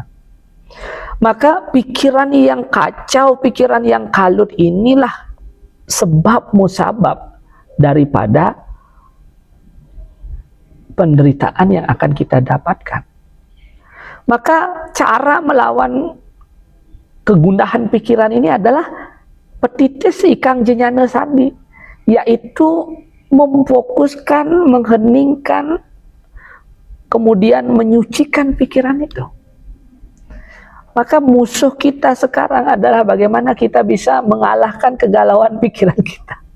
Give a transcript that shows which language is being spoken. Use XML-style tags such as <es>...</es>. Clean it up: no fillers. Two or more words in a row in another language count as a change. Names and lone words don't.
<id>Maka pikiran yang kacau, pikiran yang kalut inilah sebab musabab daripada penderitaan yang akan kita dapatkan. Maka cara melawan kegundahan pikiran ini adalah</id> <kaw>petitis ikang jenyana sandi,</kaw> <id>yaitu memfokuskan, mengheningkan, kemudian menyucikan pikiran itu. Maka musuh kita sekarang adalah bagaimana kita bisa mengalahkan kegalauan pikiran kita.</id>